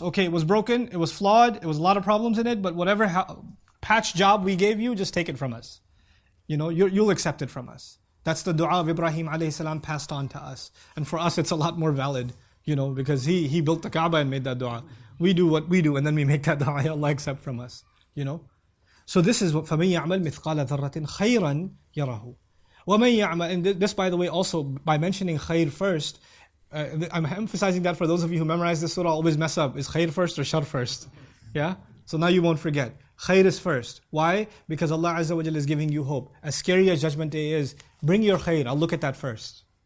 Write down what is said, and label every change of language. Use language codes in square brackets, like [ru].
[en] Okay, it was broken, it was flawed, it was a lot of problems in it, but whatever patch job we gave you, just take it from us. You know, you'll accept it from us. That's the dua of Ibrahim alayhi salam passed on to us. And for us it's a lot more valid, you know, because he built the Kaaba and made that dua. We do what we do and then we make that dua, Allah accept from us, you know. So this is what [ar] فَمَن يَعْمَلْ مِثْقَالَ ذَرَّةٍ خَيْرًا يَرَهُ وَمَن يَعْمَلْ. [en] And this, by the way, also by mentioning khair first, I'm emphasizing that for those of you who memorize this surah, always mess up. Is khair first or shar first? Yeah? So now you won't forget. Khair is first. Why? Because Allah Azza wa Jalla is giving you hope. As scary as Judgment Day is, bring your khair, I'll look at that first.